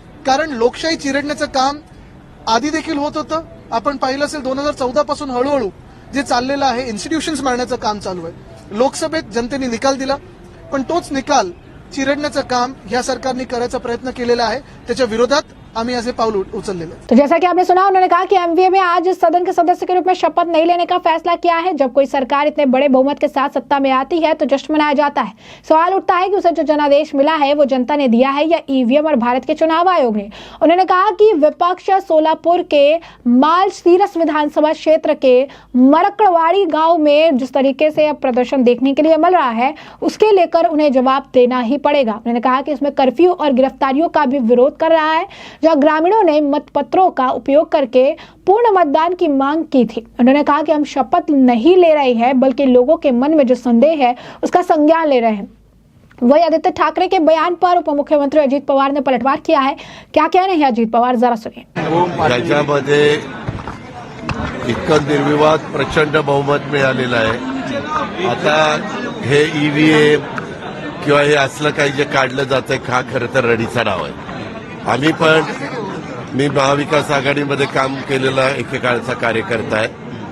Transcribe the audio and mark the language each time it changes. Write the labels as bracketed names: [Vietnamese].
[Marathi] कारण लोकशाही चिरडण्याचं काम आधी देखील होत होतं। आपण पाहिलं असेल 2014 पासून हळूहळू जे चाललेलं आहे, इन्स्टिट्यूशन्स मारण्याचं काम चालू आहे। लोकसभेत जनतेने निकाल दिला, पण तोच निकाल चिरडण्याचं काम या सरकारने करायचा प्रयत्न केलेला आहे। त्याच्या विरोधात आम्ही ऐसे पाऊल उचललेले। [Hindi] तो जैसा कि आपने सुना, उन्होंने कहा कि एमवीए में आज सदन के सदस्य के रूप में शपथ नहीं लेने का फैसला किया है। जब कोई सरकार इतने बड़े बहुमत के साथ सत्ता में आती है तो जश्न मनाया जाता है। सवाल उठता है कि उसे जो जनादेश मिला है वो जनता ने दिया है या ईवीएम और भारत के चुनाव आयोग ने। उन्होंने कहा कि विपक्ष सोलापुर के मालसीरस विधानसभा क्षेत्र के मरकड़वाड़ी गांव में जिस तरीके से अब प्रदर्शन देखने के लिए मिल रहा है उसके लेकर उन्हें जवाब देना ही पड़ेगा। उन्होंने कहा कि इसमें कर्फ्यू और गिरफ्तारियों का भी विरोध कर रहा है, जहां ग्रामीणों ने मतपत्रों का उपयोग करके पूर्ण मतदान की मांग की थी। उन्होंने कहा कि हम शपथ नहीं ले रहे हैं बल्कि लोगों के मन में जो संदेह है उसका संज्ञान ले रहे हैं। वही आदित्य ठाकरे के बयान पर उप मुख्यमंत्री अजित पवार ने पलटवार किया है। क्या कह रहे हैं अजित पवार, जरा सुनिए। [Marathi] त्याच्यामध्ये इतकं निर्विवाद प्रचंड बहुमत मिळालेलं आहे। आता हे ईव्हीएम किंवा हे असलं काही जे काढलं जातंय हा खरं तर रडीचा डाव आहे। आम्ही पण, मी महाविकास आघाडीमध्ये काम केलेला एकेकाळचा कार्यकर्ता आहे।